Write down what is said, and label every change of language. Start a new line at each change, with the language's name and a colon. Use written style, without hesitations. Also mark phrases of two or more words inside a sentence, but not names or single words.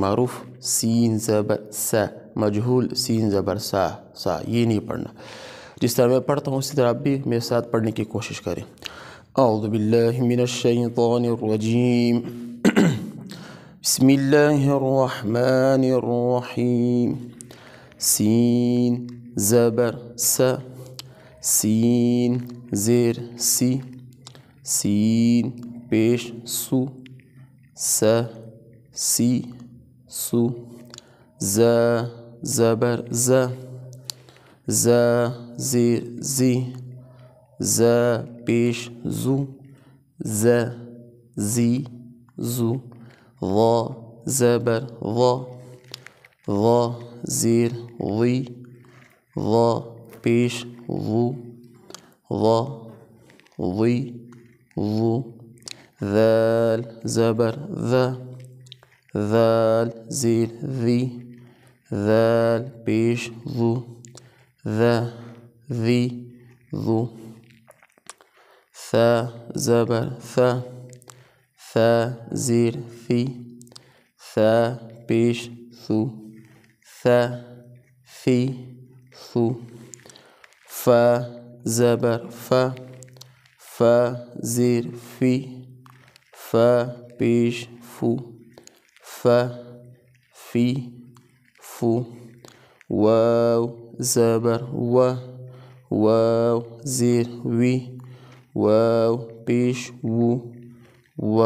Urdu: معروف سین زبر سا، مجہول سین زبر سا، یہ نہیں پڑھنا۔ جس طرح میں پڑھتا ہوں اسی طرح آپ بھی میرے ساتھ پڑھنے کی کوشش کریں۔
Arabic: اعوذ باللہ من الشیطان الرجیم، بسم اللہ الرحمن الرحیم۔
Urdu: سین زبر سا، سین زیر سی، سین پیش سو، س سی سو، ز زبر ز، ز زیر زی، ز پیش زو، ز زی زو، ظا زبر ظا، ظا زیر ظی، ظا پیش ظو، ظا ظی ظو، ذال زبر ذا، ذال زیر ذی، ذال پیش ذو، ذا ذی ذو، ثا زبر ثا، ثا زیر فی، ثا پیش ثو، ثا فی ثو، فا زبر فا، فا زیر فی، فا پیش فو، فا فی فو، واو زبر وا، واو زیر وی، واو پیش وو، وا